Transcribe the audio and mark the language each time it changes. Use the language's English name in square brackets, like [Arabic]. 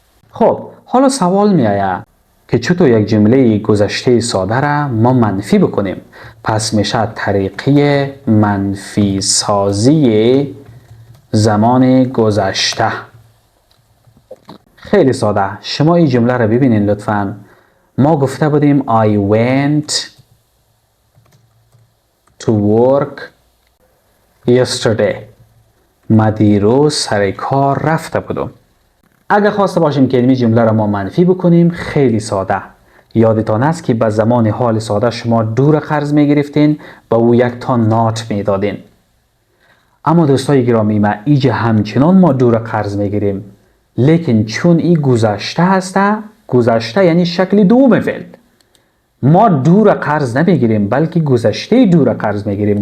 [Persian] خب حالا سوال میآید که چطور یک جمله گذشته ساده را ما منفی بکنیم. پس میشه طریقه منفی سازی زمان گذشته. خیلی ساده. شما این جمله را ببینین لطفاً. ما گفته بودیم [English] I went to work yesterday. [Persian] ما دیروز سر کار رفته بودم. اگر خواسته باشیم که این جمله را ما منفی بکنیم، خیلی ساده. یادتان است که به زمان حال ساده شما دو را قرض می گرفتین، با او یک تا نات می دادین. اما دوستای گرامی، ما اینجا همچنان ما دو را قرض می گیریم، لیکن چون این گذشته هسته، گذشته یعنی شکل دوم فعل، ما دو را قرض نمی گیریم بلکه گذشته دو را قرض می گیریم.